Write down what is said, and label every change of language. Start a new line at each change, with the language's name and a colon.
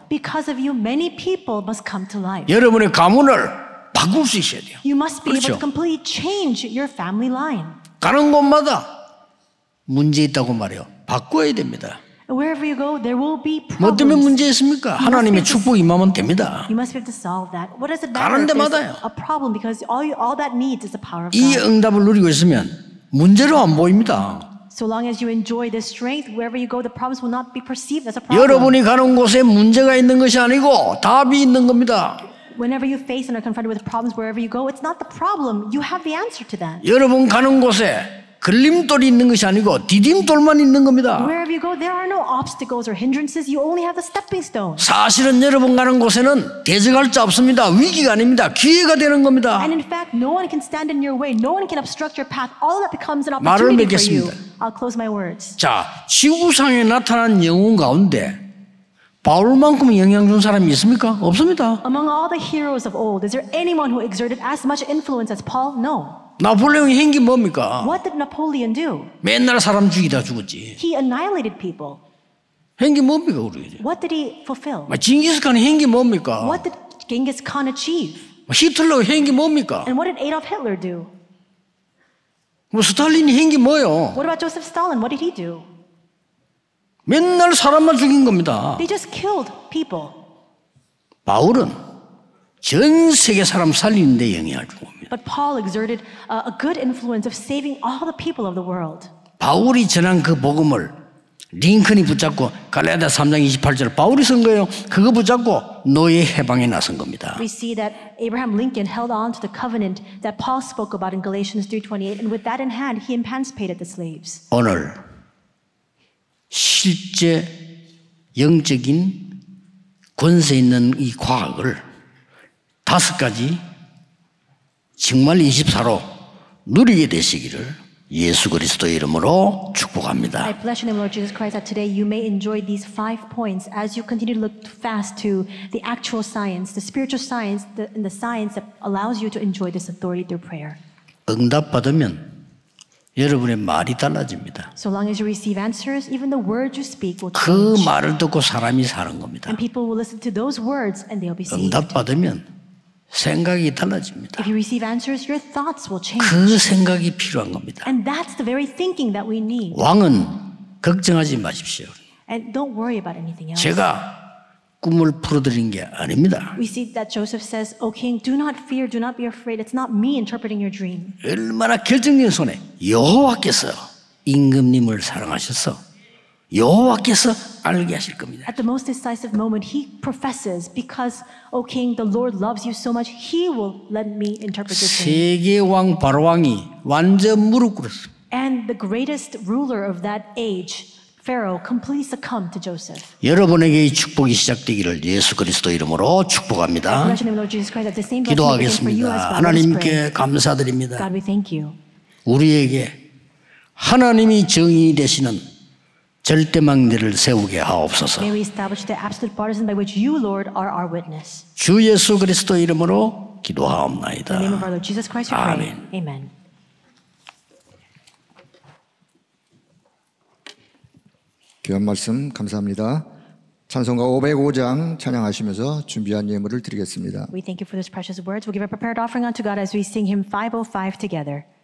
English: Because of you, many people must come to life.
Korean: 여러분의 가문을 바꿀 수 있어야 돼요.
English: You must be able
Korean: 그렇죠.
English: to completely change your family line.
Korean: 가는 곳마다 문제 있다고 말해요. 바꿔야 됩니다.
English: And wherever you go, there will be
Korean: 뭐 때문에
English: problems.
Korean: 문제 있습니까? 하나님의 축복이 임하면 됩니다.
English: You must be able to solve that. What does it matter
Korean: 가는
English: if there's
Korean: 데마다요.
English: a problem? Because all that needs is the power of
Korean: 이
English: God.
Korean: 응답을 누리고 있으면 문제로 안 보입니다.
English: So long as you enjoy this strength, wherever you go, the problems will not be perceived as a problem.
Korean: 여러분이 가는 곳에 문제가 있는 것이 아니고 답이 있는 겁니다.
English: Whenever you face and are confronted with problems, wherever you go, it's not the problem. You have the answer to that.
Korean: 여러분 가는 곳에 걸림돌이 있는 것이 아니고 디딤돌만 있는 겁니다.
English: Wherever you go, there are no obstacles or hindrances. You only have the stepping stone.
Korean: 사실은 여러분 가는 곳에는 대적할 자 없습니다. 위기가 아닙니다. 기회가 되는 겁니다.
English: And in fact, no one can stand in your way. No one can obstruct your path. All that becomes an
Korean: 말을
English: opportunity for you.
Korean: 맺겠습니다.
English: I'll close my words.
Korean: 자, 지구상에 나타난 영웅 가운데 바울만큼 영향 준 사람이 있습니까? 없습니다.
English: Among all the heroes of old, is there anyone who exerted as much influence as Paul? No.
Korean: 나폴레옹이 한 게 뭡니까?
English: What did Napoleon do?
Korean: 맨날 사람 죽이다 죽었지.
English: He annihilated people.
Korean: 한 게 뭡니까 우리?
English: What did he fulfill?
Korean: 징기스칸이 한 게 뭡니까?
English: What did Genghis Khan achieve?
Korean: 히틀러가 한 게 뭡니까?
English: And what did Adolf Hitler do?
Korean: 스탈린이 한 게 뭐예요?
English: What about Joseph Stalin? What did he do?
Korean: 맨날 사람만 죽인 겁니다.
English: They just killed people.
Korean: 바울은 전 세계 사람 살리는 데 영향을 준 겁니다.
English: But Paul exerted a good influence of saving all the people of the world.
Korean: 바울이 전한 그 복음을 링컨이 붙잡고 갈라디아 3장 28절 바울이 쓴 거예요. 그거 붙잡고 노예 해방에 나선 겁니다.
English: We see that Abraham Lincoln held on to the covenant that Paul spoke about in Galatians 3:28, and with that in hand, he emancipated the slaves.
Korean: 오늘 실제 영적인 권세 있는 이 과학을 5가지 정말 24로 누리게 되시기를 예수 그리스도의 이름으로 축복합니다.
English: I bless your name, Lord Jesus Christ, that today you may enjoy these 5 points as you continue to look fast to the actual science, the spiritual science, and the science that allows you to enjoy this authority through prayer.
Korean: 응답 받으면 여러분의 말이 달라집니다.
English: So long as you receive answers, even the words you speak will
Korean: 그
English: change.
Korean: 말을 듣고 사람이 사는 겁니다.
English: And people will listen to those words and they'll be saved.
Korean: 응답 받으면 생각이 달라집니다.
English: If you receive answers, your thoughts will change.
Korean: 그 생각이 필요한 겁니다.
English: And that's the very thinking that we need.
Korean: 왕은 걱정하지 마십시오.
English: And don't worry about anything else.
Korean: 제가 꿈을 풀어드린 게 아닙니다.
English: We see that Joseph says, O king, do not fear, do not be afraid. It's not me interpreting your dream.
Korean: 얼마나 결정적인 손에 여호와께서 임금님을 사랑하셔서 여호와께서 알게 하실 겁니다.
English: At the most decisive moment, he professes, because, O king, the Lord loves you so much, he will let me interpret your dream.
Korean: 세계 왕 바로왕이 완전 무릎 꿇었어요.
English: And the greatest ruler of that age, Pharaoh, completely succumbed to Joseph.
Korean: 여러분에게 이 축복이 시작되기를 예수 그리스도 이름으로 축복합니다.
English: Bless your name, Lord Jesus Christ, that the same blessing may be for you as
Korean: 기도하겠습니다.
English: well. Let us pray.
Korean: 하나님께 감사드립니다.
English: God, we thank you.
Korean: 우리에게 하나님이 정의 되시는 절대망대를 세우게 하옵소서.
English: May we establish the absolute partisan by which you, Lord, are our witness.
Korean: 주 예수 그리스도 이름으로
English: In the name
Korean: 기도하옵나이다.
English: of our Lord Jesus Christ, we pray.
Korean: 아멘.
English: Amen.
Korean: 귀한 말씀 감사합니다. 찬송가 505장 찬양하시면서 준비한 예물을 드리겠습니다.
English: We thank you for those precious words. We'll give a prepared offering unto God as we sing hymn 505 together.